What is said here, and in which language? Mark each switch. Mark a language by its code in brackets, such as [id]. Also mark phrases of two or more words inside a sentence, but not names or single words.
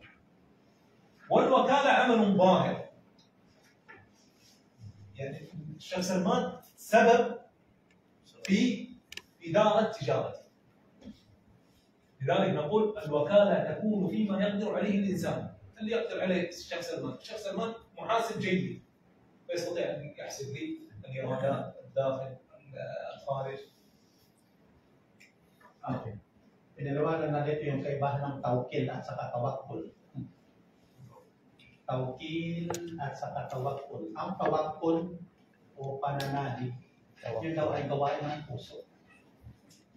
[ar] والوكالة عمل ظاهر، يعني الشيخ سلمان سبب في إدارة تجارته، لذلك نقول الوكالة تكون فيما يقدر عليه الإنسان. اللي يقدر عليه الشيخ سلمان، الشيخ سلمان محاسب جيد ويستطيع أن يحسب لي الإيرادات الداخل الخارج. [tl] Okay. Pinalawanan na dito yung kaibahan ng tawkil at saka tawakkul. Tawkil at saka tawakkul. Ang tawakkul o pananalig, yun daw ay gawain ng puso.